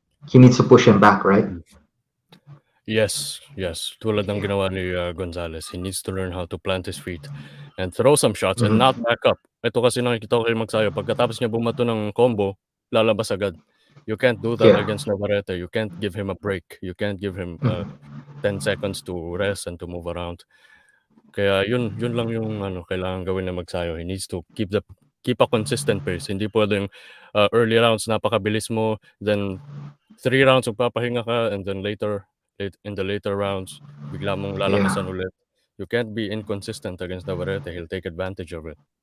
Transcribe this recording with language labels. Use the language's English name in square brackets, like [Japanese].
[English] He needs to push him back, right? Yes, yes. [Filipino] Tulad ng ginawa ni Gonzalez, [English] he needs to learn how to plant his feet and throw some shots and not Mhm. back up. [Filipino] Ito kasi nakikita ko kay Magsayo, pagkatapos niya bumato ng combo, lalabas agad. [English] You can't do that Yeah. against Navarrete. You can't give him a break. You can't give him Mhm. 10 seconds to rest and to move around. [Filipino] Kaya yun lang yung kailangan gawin ng Magsayo. [English] He needs to keep a consistent pace. [Filipino] Hindi pwedeng early rounds napakabilis mo, then 3 rounds magpapahinga ka, [English] and then in the later rounds [Filipino] bigla mong Yeah. lalakasan ulit. [English] You can't be inconsistent against Navarrete. He'll take advantage of it.